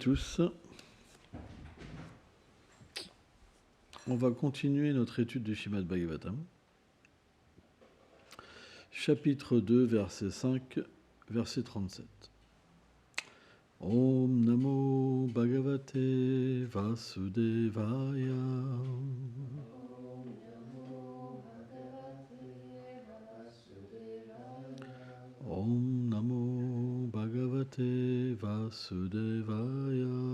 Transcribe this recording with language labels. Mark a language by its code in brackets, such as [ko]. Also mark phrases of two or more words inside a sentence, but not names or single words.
[fr] tous. On va continuer notre étude du Srimad Bhagavatam. Chapitre 2, verset 5, verset 37. [sa] ॐ नमो भगवते वासुदेवाय. ॐ नमो भगवते वासुदेवाय.